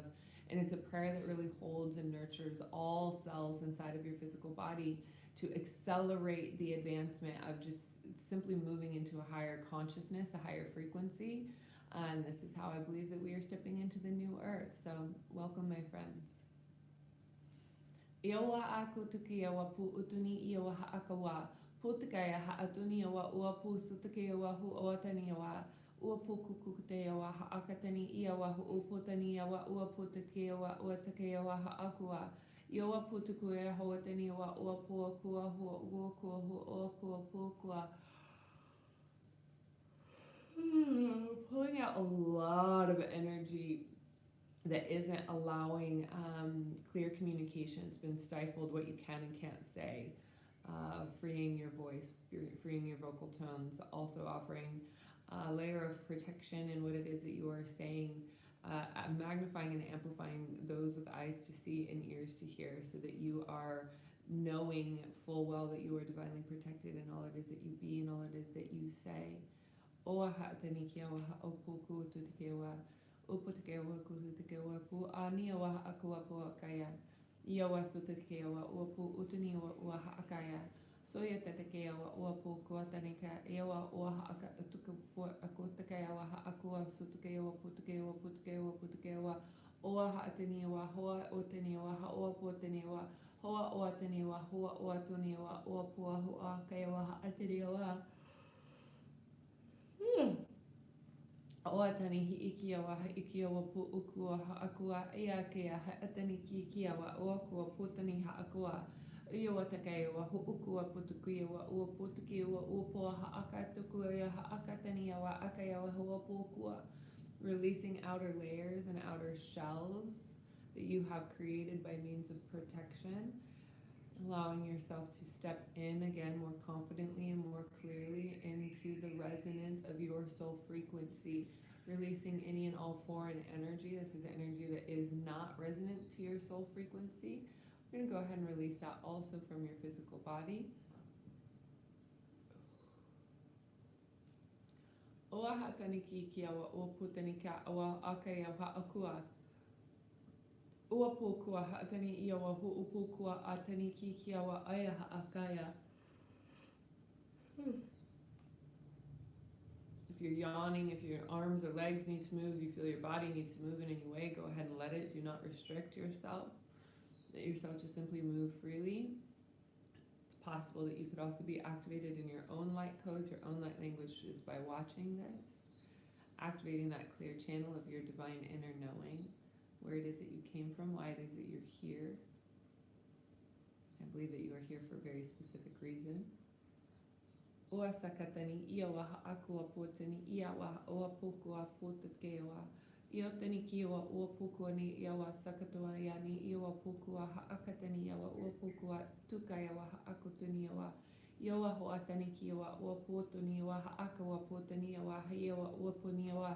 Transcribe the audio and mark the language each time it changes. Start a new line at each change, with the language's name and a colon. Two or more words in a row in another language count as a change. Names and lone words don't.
English: And it's a prayer that really holds and nurtures all cells inside of your physical body to accelerate the advancement of just simply moving into a higher consciousness, a higher frequency. And this is how I believe that we are stepping into the new earth. So welcome, my friends. Iowa ako tuki awa pu utuni iowa ha'akawa. Putakaya ha'atuni awa ua pu sutaki awa hu awatani awa. Ua pu kukute awa ha'akatani iawa hu uputani awa ua putaki awa uatake awa ha'akua. Iowa putukua hawatani awa ua puakua hu uakua hu uakua puakua. Pulling out a lot of energy that isn't allowing clear communication. It's been stifled, what you can and can't say. Freeing your voice, freeing your vocal tones, also offering a layer of protection in what it is that you are saying, magnifying and amplifying those with eyes to see and ears to hear, so that you are knowing full well that you are divinely protected in all it is that you be and all it is that you say. Oa ha'atanikia wa ha'opuku tutikewa. Uputukewa kutukewa pu ani wa ha'akua puakaya. Iawa sutakewa uapu utuni wa ua ha'akaya. Soya tatakewa uapu kuatanika. Iawa ua ha'aka utuku akutakaya wa ha'akua sutakewa putukewa putukewa putukewa. Oa ha'ataniwa hoa utaniwa ha'ua puataniwa. Hoa uataniwa hoa uatuniwa uapua hu'akayawa ha'ataniwa. Oatani hi ikiawa ha ikiawa pu ukua ha akua ia kea ha atani ki ikiawa oakua putani ha akua ia takaiwa hu ukua putukiawa ua putukiawa upua ha akatukua ha akatani awa akayawa hua pukua. Releasing outer layers and outer shells that you have created by means of protection. Allowing yourself to step in again more confidently and more clearly into the resonance of your soul frequency, releasing any and all foreign energy. This is energy that is not resonant to your soul frequency. We're going to go ahead and release that also from your physical body. Oa hakaniki kiawa o putanika awa akaya ha'akua. Ua pukua ha'atani iawa hu upukua atani ki kiawa aya ha'akaya. If you're yawning, if your arms or legs need to move, you feel your body needs to move in any way, go ahead and let it. Do not restrict yourself. Let yourself just simply move freely. It's possible that you could also be activated in your own light codes, your own light language, just by watching this. Activating that clear channel of your divine inner knowing. Where it is that you came from, why it is that you're here. I believe that you are here for a very specific reason. Oa sakatani iawa ha'akua potani iawa oa pukua potakewa. Iotani kiawa oa pukua ni iawa sakatoa yani iawa pukua ha'akatani iawa oa pukua tukayawa ha'akutuni iawa. Iawa ho'atani kiawa oa potani iawa ha'akawa potani iawa haiawa oa poni iawa.